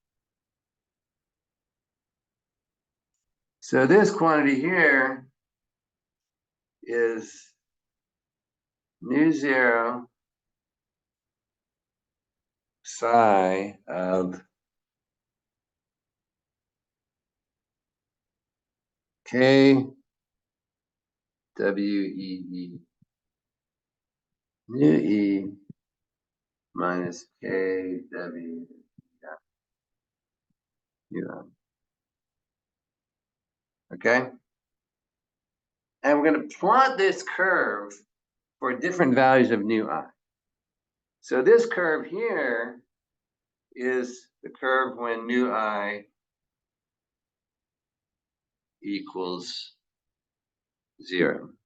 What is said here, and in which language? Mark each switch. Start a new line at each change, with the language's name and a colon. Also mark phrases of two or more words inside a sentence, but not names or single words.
English: So this quantity here is nu zero psi of k w e nu e minus k w u. Okay? And we're going to plot this curve for different values of nu I. So this curve here is the curve when nu I equals 0.